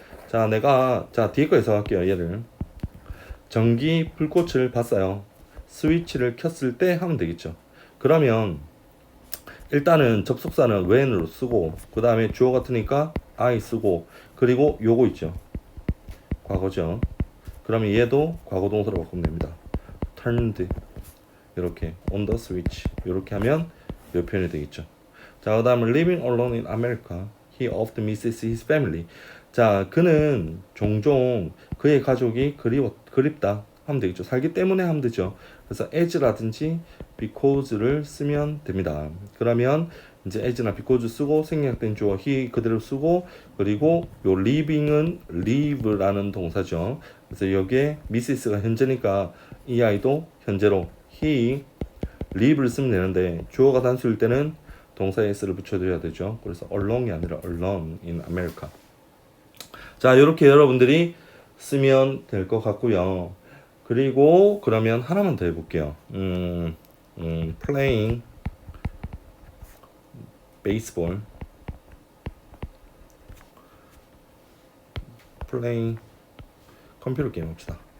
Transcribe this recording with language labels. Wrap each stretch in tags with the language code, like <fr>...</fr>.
<ko>자, 자, 뒤에 거 해석할게요. 얘를. 전기 불꽃을 봤어요. 스위치를 켰을 때 하면 되겠죠. 그러면 일단은 접속사는 when으로 쓰고 그 다음에 주어 같으니까 I 쓰고 그리고 요거 있죠. 과거죠. 그러면 얘도 과거 동사로 바꾸면 됩니다. turned 이렇게 on the switch 이렇게 하면 이 표현이 되겠죠.</ko> <en>자, 그 다음에 living alone in America, he often misses his family.</en> <ko>자, 그는 종종 그의 가족이 그립다 하면 되겠죠. 살기 때문에 하면 되죠. 그래서 as라든지 because를 쓰면 됩니다. 그러면 이제 as나 because 쓰고 생략된 주어 he 그대로 쓰고 그리고 요 living은 live라는 동사죠. 그래서 여기에 misses가 현재니까 이 아이도 현재로 he live를 쓰면 되는데 주어가 단수일 때는 동사에 s를 붙여줘야 되죠. 그래서 alone이 아니라 alone in America. 자, 이렇게 여러분들이 쓰면 될 것 같고요. 그리고 그러면 하나만 더 해볼게요.</ko> <en>playing baseball,</en> <ko>playing 컴퓨터 게임 합시다.</ko>